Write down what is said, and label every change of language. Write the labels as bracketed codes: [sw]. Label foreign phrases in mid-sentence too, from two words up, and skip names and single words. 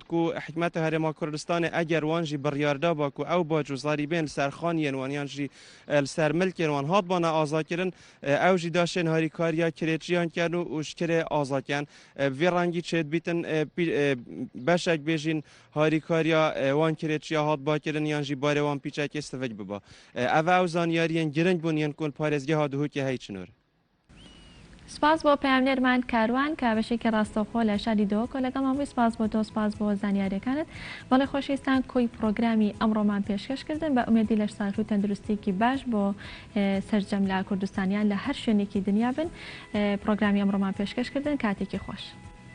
[ku] ku hikmeta Herêma Kurdistanê eger wan jî biryarda ba ku ew bac û zarîbên li ser xaniyên wan yan jî li ser milkên wan hat bana aza kirin ew jî daşên harîkariya kirêçiyan ken û ji kirê aza ken vê rengî çêdibîtin beşek bêjîn harîkariya wan kirêçiya hat bakirin yan jî barê wan pîçekê sivik biba ev zaniyariyên giring bûn yên ku parêzgeha Duhokê hey çinor [ckb] سپاس بۆ پامنێرمان کاروان کە بەشێکی ڕاستەوخۆ لە شاری دۆکۆ لەگەڵ ئەمڕۆی سپاس بۆ تۆ سپاس بۆ زانیاریەکانت بەڵێ خۆشەویستان کۆی پرۆگرامی ئەمڕۆمان پێشکەشکردن بە ئومێدی لە ساڵ و تەندروستێکی باش بۆ سەرجەم لە کوردستانیان لە هەر شوێنێکی دنیا بن پرۆگرامی ئەمڕۆمان پێشکەشکردن کاتێکی خۆش